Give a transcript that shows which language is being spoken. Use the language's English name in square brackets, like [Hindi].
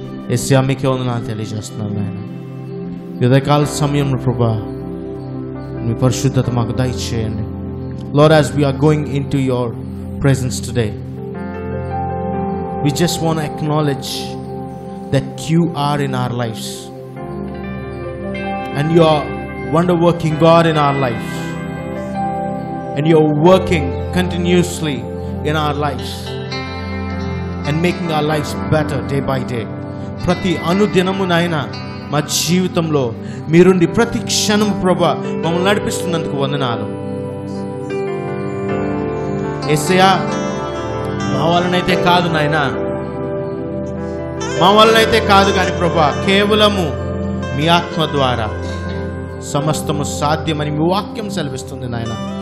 [Telugu] యేసయ్యా, మీకే వందనాలు తెలియజేస్తున్నాను నాయన. ఉదయకాల సమయంలో ప్రభా, మీ పరిశుద్ధత మాకు దయచేయండి. [English] Lord, as we are going into your presence today, we just want to acknowledge that you are in our lives and you are wonder working God in our lives, and you are working continuously in our lives and making our lives better day by day. [Telugu] ప్రతి అనుదినము నాయన మా జీవితంలో మీరుండి ప్రతి క్షణం ప్రభా మమ్మల్ని నడిపిస్తున్నందుకు వందనాలు. యేసయ్యా, మా వలనైతే కాదు నాయన, మా వలనైతే కాదు కానీ ప్రభా, కేవలము మీ ఆత్మ ద్వారా సమస్తము సాధ్యమని మీ వాక్యం సెలవిస్తుంది నాయన.